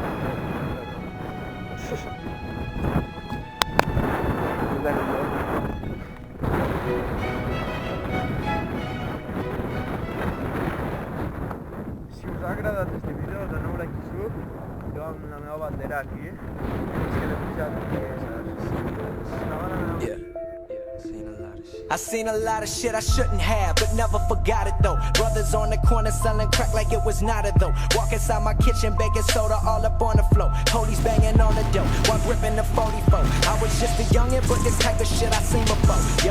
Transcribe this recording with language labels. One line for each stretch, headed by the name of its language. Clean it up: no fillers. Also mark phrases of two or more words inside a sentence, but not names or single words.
Catalan: Si us ha agradat aquest vídeo, doneu like i sub. Jo amb la meva bandera aquí. És que l'he pujat.
English: Yeah. I seen a lot of shit I shouldn't have, but never forgot it though. Brothers on the corner selling crack like it was not a though. Walk inside my kitchen, baking soda all up on the floor. Police banging on the door while gripping the 44. I was just a youngin', but this type of shit I seen before.